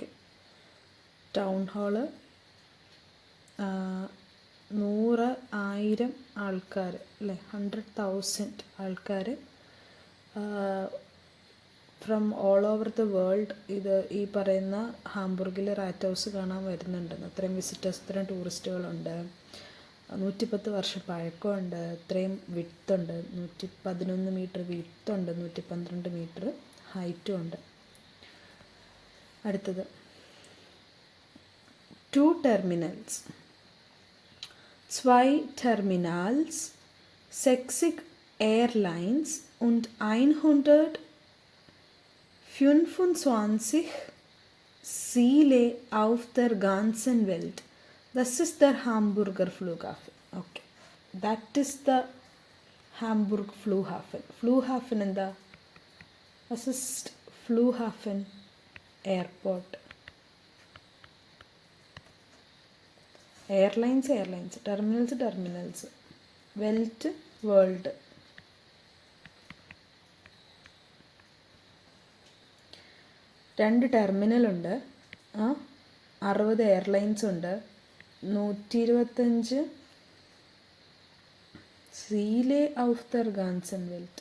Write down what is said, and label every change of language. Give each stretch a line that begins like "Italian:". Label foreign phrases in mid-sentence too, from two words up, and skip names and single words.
English: town hall
Malayalam: 100,000 ആൾക്കാർ അല്ലേ, 100,000 ആൾക്കാർ
English: from all over the world
Malayalam: ഇത് ഈ പറയുന്ന ഹാംബുർഗിലെ റാറ്റ് ഹൗസ് കാണാൻ വരുന്നുണ്ട്. അത്രയും വിസിറ്റേഴ്സ്, ഇത്രയും ടൂറിസ്റ്റുകളുണ്ട്. 110 വർഷം പഴക്കമുണ്ട്. ഇത്രയും വിഡ്ത്തുണ്ട്. 111 മീറ്റർ വിഡ്ത്തുണ്ട്. 112 മീറ്റർ ഹൈറ്റും ഉണ്ട്. അടുത്തത് 2 terminals.
German: 2 Terminals, 60 Airlines und 125 Ziele auf der ganzen Welt. Das ist der Hamburger Flughafen.
English: Okay. That is the Hamburg Flughafen.
Malayalam: Flughafen എന്താ?
German: Was ist Flughafen?
English: Airport. airlines, terminals, Welt, world.
Malayalam: രണ്ട് ടെർമിനലുണ്ട്, 60 എയർലൈൻസ് ഉണ്ട്, 125
German: Ziele auf der ganzen Welt.